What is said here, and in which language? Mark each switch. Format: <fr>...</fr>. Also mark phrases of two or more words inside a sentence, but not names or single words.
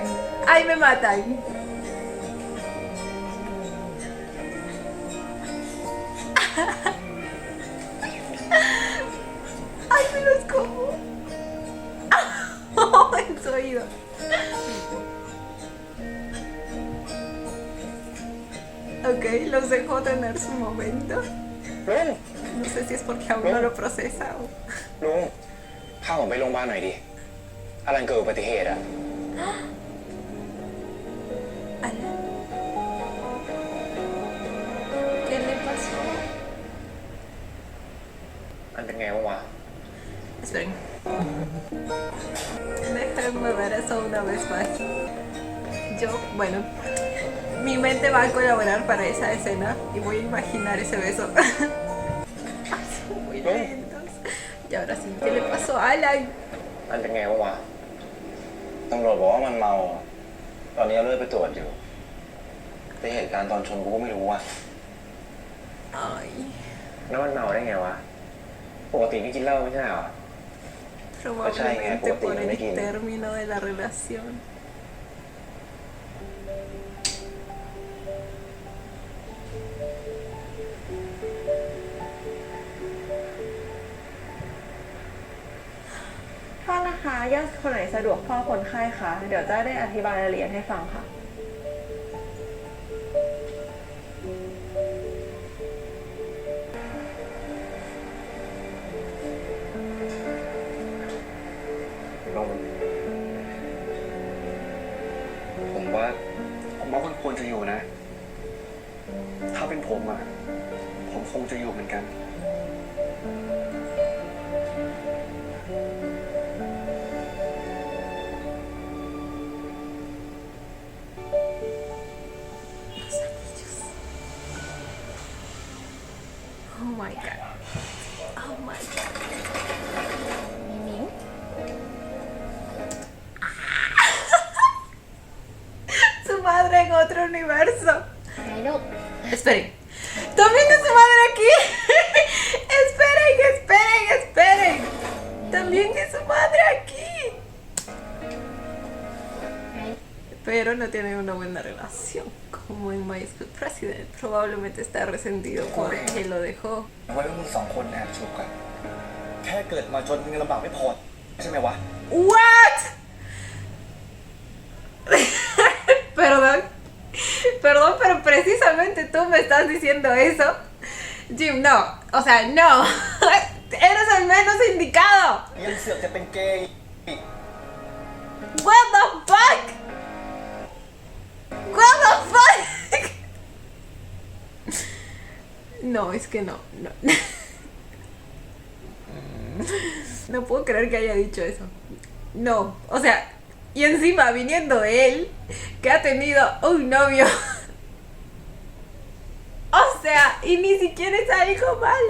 <es>¡Ay, me matan! ¡Ay, me los como! En su oído. Ok, los dejo tener su momento.</es> <th>ลุง</th> <es>No sé si es porque aún no lo procesa o...</es> <th>ลุงพาผมไปโรงพยาบาลหน่อยดิอลันเกิดอุบัติเหตุอะ</th> <es>Alan. ¿Qué le pasó?</es> <th>มันเป็นไงบ้างวะ</th> <es>Esperen. Déjenme ver eso una vez más. Yo, bueno, mi mente va a colaborar para esa escena y voy a imaginar ese beso. Ay, son muy lentos. Y ahora sí, ¿qué le pasó a Alan?</es> <th>มันเป็นไงบ้างวะตำรวจบอกว่ามันเมา ตอนนี้เอาเลือดไปตรวจอยู่แต่เหตุการณ์ตอนชนกูก็ไม่รู้อะ</th> <es>Ay,</es> <th>แล้วมันเมาได้ไงวะ ปกติไม่กินเหล้าไม่ใช่เหรอ</th> <es>probablemente por el término de la relación.</es> <th>พ่อนะคะญาติคนไหนสะดวกพ่อคนไข้คะเดี๋ยวจะได้อธิบายรายละเอียดให้ฟังค่ะ ลุงผมว่า มันควรจะอยู่นะ ถ้าเป็นผมอะผมคงจะอยู่เหมือนกัน</th> <en>Oh my god. Oh my god.</en> <th>มิ้ง</th> <es>Su madre en otro universo.</es> <th>ไงลูก</th> <es>Esperen. También es su madre aquí. Esperen, esperen, esperen. También es su madre aquí. Pero no tienen una buena relación, como en My School President. Probablemente está resentido porque lo dejó.</es> <th>ไว้ว่ามึงสองคนแอบจูบกัน แค่เกิดมาจนมึงลำบากไม่พอใช่ไหมวะ</th> <en>What?</en> <es>Perdón. Perdón, pero precisamente tú me estás diciendo eso. Jim, no. O sea, no. Eres el menos indicado.</es> <th>ยังเสือกจะเป็นเกย์อีก</th> <en>What the fuck? What the fuck?</en> <es>No, es que no. No puedo creer que haya dicho eso. No, o sea, y encima viniendo de él, que ha tenido un novio. O sea, y ni siquiera es algo malo.</es>